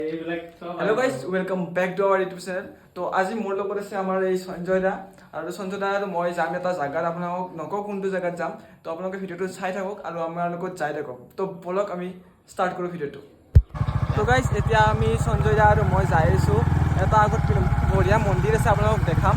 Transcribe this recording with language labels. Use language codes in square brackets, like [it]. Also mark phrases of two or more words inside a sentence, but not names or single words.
[en] Hello guys welcome back to our YouTube channel. [as] तो आज मोर লগত আছে আমাৰ এই সঞ্জয় দা আৰু সঞ্জয় দা আৰু মই যাম এটা জায়গাত আপোনাক নকওঁ কোনটো জায়গাত যাম। তো আপোনালোকে ভিডিওটো চাই থাকক আৰু আমাৰ লগত যাই থাকক। তো বলক আমি ষ্টাৰ্ট কৰো ভিডিওটো। তো গাইস এতিয়া আমি সঞ্জয় দা আৰু মই যাই আছো এটা আগত বঢ়িয়া মন্দিৰ আছে আপোনালোকক দেখাম।